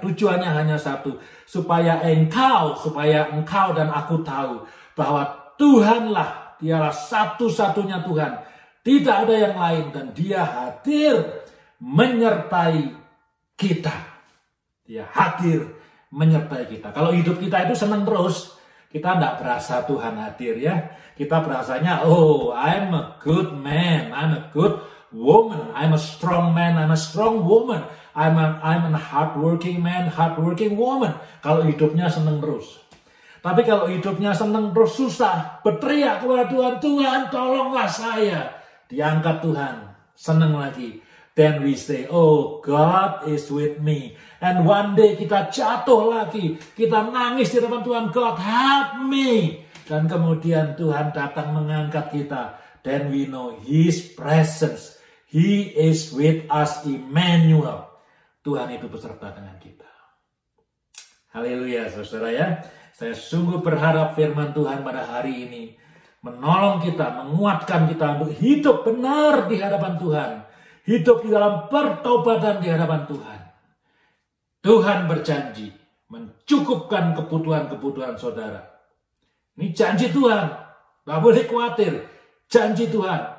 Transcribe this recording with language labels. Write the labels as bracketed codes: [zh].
[id] Tujuannya hanya satu, supaya engkau dan aku tahu bahwa Tuhanlah, dialah satu-satunya Tuhan. Tidak ada yang lain, dan dia hadir menyertai kita. Dia hadir menyertai kita. Kalau hidup kita itu senang terus, kita tidak berasa Tuhan hadir ya. Kita berasanya, [en] oh, I'm a good man, I'm a good woman, I'm a strong man, I'm a strong woman, I'm a hardworking man, hardworking woman. [id] Kalau hidupnya senang terus. Tapi kalau hidupnya senang terus susah, berteriak kepada Tuhan, Tuhan tolonglah saya. Diangkat Tuhan, senang lagi. [en] Then we say, oh, God is with me. And one day [id] kita jatuh lagi. Kita nangis di depan Tuhan, [en] God help me. [id] Dan kemudian Tuhan datang mengangkat kita. [en] Then we know His presence. He is with us, Emmanuel. [id] Tuhan itu beserta dengan kita. Haleluya, saudara ya. Saya sungguh berharap firman Tuhan pada hari ini menolong kita, menguatkan kita untuk hidup benar di hadapan Tuhan. Hidup di dalam pertobatan di hadapan Tuhan. Tuhan berjanji mencukupkan kebutuhan-kebutuhan saudara. Ini janji Tuhan. Tidak boleh khawatir. Janji Tuhan.